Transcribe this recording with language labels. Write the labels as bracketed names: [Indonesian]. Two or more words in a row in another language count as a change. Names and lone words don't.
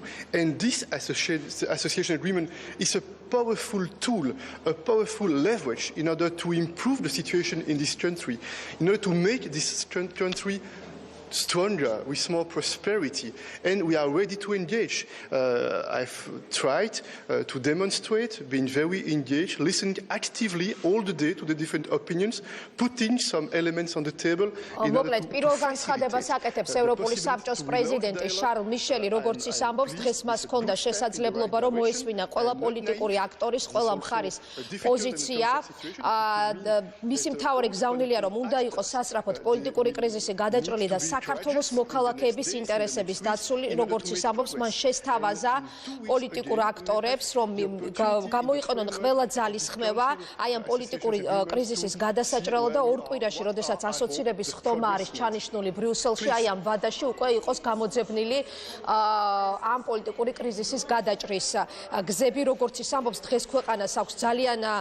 [English] And this association agreement is a powerful tool, a powerful leverage in order to improve the situation in this country, in order to make this country stronger, with more prosperity, and we are ready to engage. I've tried to demonstrate, being very engaged, listening actively all the day to the different opinions, putting some elements on the table. [Georgian] მოკლედ, პირველ განცხადებას აკეთებს ევროპული საბჭოს პრეზიდენტი შარლ მიშელი, როგორც ის ამბობს, დღეს მას ჰქონდა შესაძლებლობა, რომ მოესმინა ყველა პოლიტიკური აქტორის, ყველა მხარის პოზიცია. მისი მთავარი გზავნილია, რომ უნდა იყოს სასწრაფოდ პოლიტიკური კრიზისი გადაჭრილი და საქართველოს მოქალაქეების ინტერესების დაცული, როგორც ის ამბობს, მან შესთავაზა პოლიტიკურ აქტორებს, რომ გამოიყენონ ყველა ძალისხმევა აი ამ პოლიტიკური კრიზისის გადასაჭრელად და 2 კვირაში, როდესაც ასოცირების ხდომა არის ჩანიშნული ბრიუსელში, აი ამ ვადაში უკვე იყოს გამოძებნილი ამ პოლიტიკური კრიზისის გადაჭრის გზები, როგორც ის ამბობს, დღეს ქვეყანას აქვს ძალიან